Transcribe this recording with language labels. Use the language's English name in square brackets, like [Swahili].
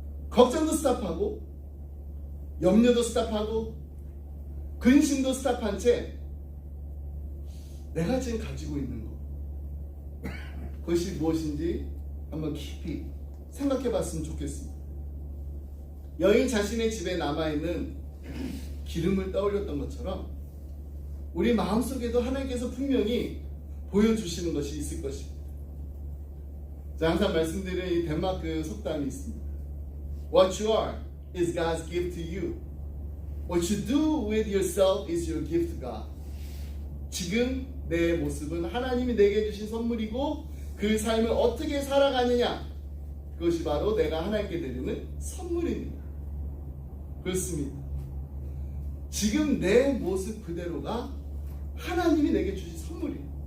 [Korean] 걱정도 스탑하고, 염려도 스탑하고, 근심도 스탑한 채 내가 지금 가지고 있는 것, 그것이 무엇인지 한번 깊이 생각해 봤으면 좋겠습니다. 여인 자신의 집에 남아있는 기름을 떠올렸던 것처럼 우리 마음속에도 하나님께서 분명히 보여주시는 것이 있을 것입니다. 자, 항상 말씀드리는 이 덴마크 속담이 있습니다. [English] What you are is God's gift to you. What you do with yourself is your gift to God. [Korean] 지금 내 모습은 하나님이 내게 주신 선물이고 그 삶을 어떻게 살아가느냐, 그것이 바로 내가 하나님께 드리는 선물입니다. 그렇습니다. 지금 내 모습 그대로가 하나님이 내게 주신 선물이에요.